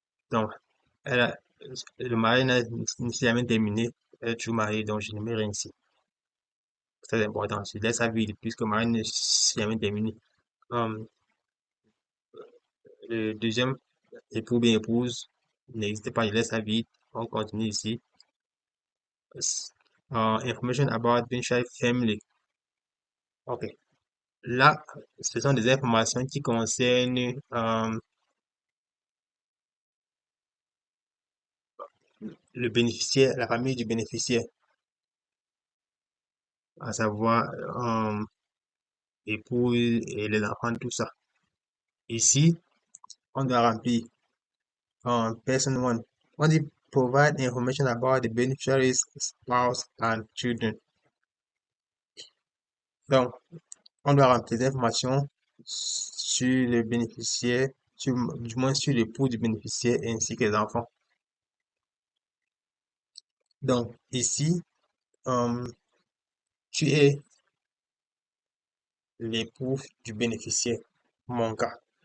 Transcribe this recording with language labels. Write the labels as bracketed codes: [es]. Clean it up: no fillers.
[fr] Donc, elle a- le mariage n'est jamais terminé. Elle est toujours mariée, donc je ne mets rien ici. C'est très important. Je laisse sa vie, puisque le mariage n'est jamais terminé. Hum, le deuxième époux bien épouse, n'hésitez pas, je laisse sa vie. On continue ici. [en] Information about Benshai family. Ok. [fr] Là, ce sont des informations qui concernent le bénéficiaire, la famille du bénéficiaire, à savoir épouse et les enfants, tout ça. Ici, on doit remplir [en] person one. [fr] On dit [en] provide information about the beneficiary's spouse and children. [fr] Donc, on doit remplir des informations sur le bénéficiaire, du moins sur l'époux du bénéficiaire ainsi que les enfants. Donc, ici, euh, tu es l'époux du bénéficiaire, mon cas.